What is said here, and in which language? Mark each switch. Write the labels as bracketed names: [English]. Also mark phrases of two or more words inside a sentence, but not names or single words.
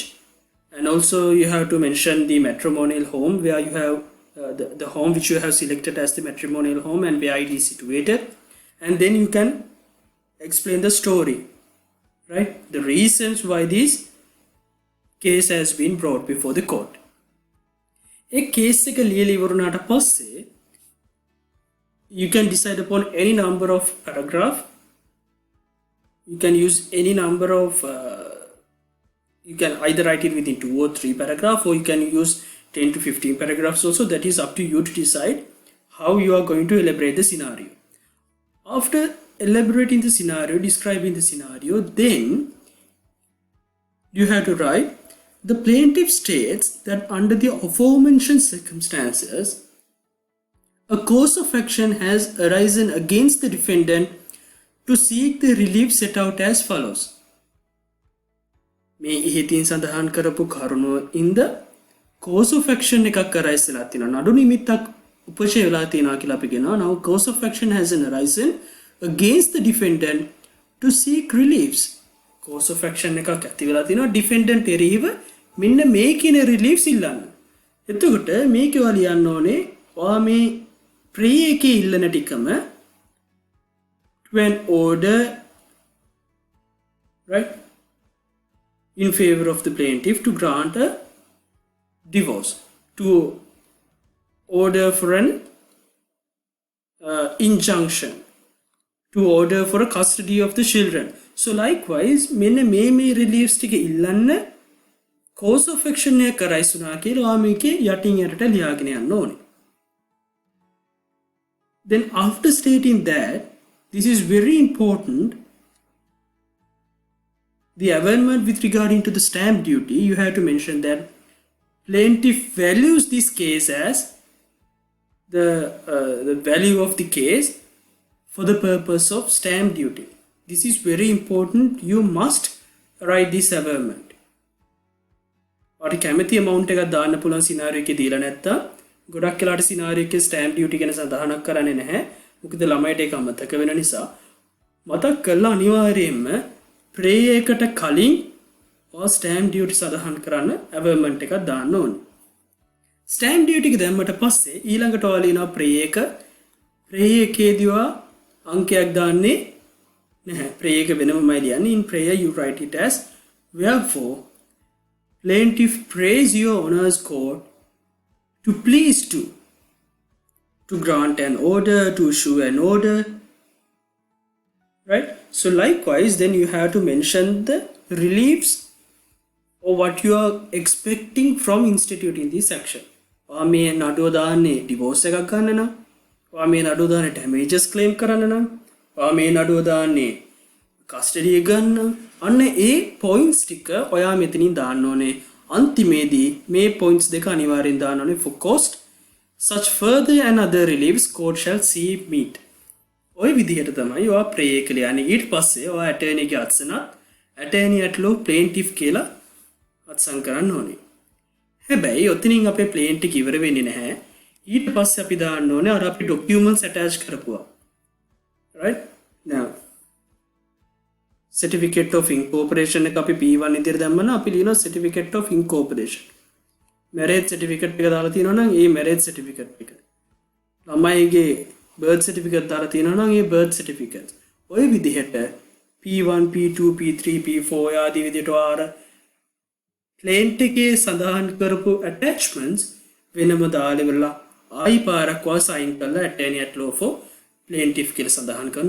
[English] And also you have to mention the matrimonial home where you have the home which you have selected as the matrimonial home and where it is situated. And then you can explain the story, right? The reasons why this case has been brought before the court. A case [Sinhala] එක ලියලා ඉවරුණාට පස්සේ [English] you can decide upon any number of paragraph. You can use any number of you can either write it within 2 or 3 paragraphs, or you can use 10 to 15 paragraphs also. That is up to you to decide how you are going to elaborate the scenario. After elaborating the scenario, describing the scenario, then you have to write, the plaintiff states that under the aforementioned circumstances, a cause of action has arisen against the defendant to seek the relief set out as follows. [Sinhala] මේ ඉහිතින් සඳහන් කරපු කරුණු ඉඳ [English] cause of action [Sinhala] එකක් arise වෙලා තියෙනවා. නඩු නිමිත්තක් උපශය වෙලා තියෙනවා කියලා අපි කියනවා. [English] Now cause of action has arisen against the defendant to seek reliefs. Cause of action [Sinhala] එකක් ඇති වෙලා තියෙනවා defendant එරෙහිව මෙන්න මේ කියන reliefs ඉල්ලන්න. එතකොට මේක ඔයා ලියන්න ඕනේ ඔයා මේ pre එකේ ඉල්ලන ටිකම [English] to an order, right, in favor of the plaintiff to grant a divorce, to order for an injunction, to order for a custody of the children. So likewise [Sinhala] මෙන්න මේ reliefs ටික ඉල්ලන්න cause of action එක arise වුණා කියලා ඔයා මේකේ යටින් යටට ලියාගෙන යන්න ඕනේ. [English] Then after stating that, this is very important, the availment with regarding to the stamp duty, you have to mention that plaintiff values this case as the value of the case for the purpose of stamp duty. This is very important. You must write this availment. [Sinhala] ඔයාට කැමති amount එකක් දාන්න පුළුවන් scenario එකේ දීලා නැත්තම් ගොඩක් වෙලාට scenario එකේ [English] stamp duty [Sinhala] ගැන සඳහනක් කරන්නේ නැහැ. මොකද ළමයට ඒක අමතක වෙන නිසා මතක් කරලා අනිවාර්යයෙන්ම pre එකට කලින් ඔයා [English] stamp duty [Sinhala] සඳහන් කරන්න availment එකක් දාන්න ඕනේ. [English] stamp duty [Sinhala] එක දැම්මට පස්සේ ඊළඟට ඔයා ලියනවා pre එකේදී ඔයා අංකයක් දාන්නේ නැහැ. pre එක වෙනමමයි ලියන්නේ. [English] in prayer you write it as, wherefore plaintiff prays your honours court to please to grant an order, to issue an order, right? So likewise then you have to mention the reliefs or what you are expecting from instituting this action. [Sinhala] ඔයා මේ නඩුව දාන්නේ divorce එකක් ගන්න නම්, ඔයා මේ නඩුව දාන්නේ [English] damages claim [Sinhala] කරන්න නම්, ඔයා මේ නඩුව දාන්නේ custody එක ගන්න, අන්න ඒ points ටික ඔයා මෙතනින් දාන්න ඕනේ. අන්තිමේදී මේ points දෙක අනිවාර්යෙන් දාන්න ඕනේ. [English] for cost such further and other reliefs court shall see meet. [Sinhala] ඔය විදිහට තමයි ඔයා pray එක ලියන්නේ. ඊට පස්සේ ඔයා attorney ගේ අත්සනත් [English] attorney at law plaintiff [Sinhala] කියලා අත්සන් කරන්න ඕනේ. හැබැයි ඔතනින් අපේ plaintiff ඉවර වෙන්නේ නැහැ. ඊට පස්සේ අපි දාන්න ඕනේ අර අපි [English] documents attach [Sinhala] කරපුවා. [English] right? now certificate of incorporation [Sinhala] එක අපි P1 විදිහට දැම්මම අපි ලියනවා [English] certificate of incorporation. marriage certificate [Sinhala] එක දාලා තියෙනවා නම් ඒ [English] marriage certificate [Sinhala] එක. ළමයිගේ [English] birth certificate [Sinhala] දාලා තියෙනවා නම් ඒ [English] birth certificate. [Sinhala] ඔය විදිහට P1 P2 P3 P4 ආදී විදිහට ආර plaintiff එකේ සඳහන් කරපු attachments වෙනම දාලා ආයි පාරක් වා sign කරලා [English] attorney at law for plaintiff [Sinhala] කියලා සඳහන් කරනවා.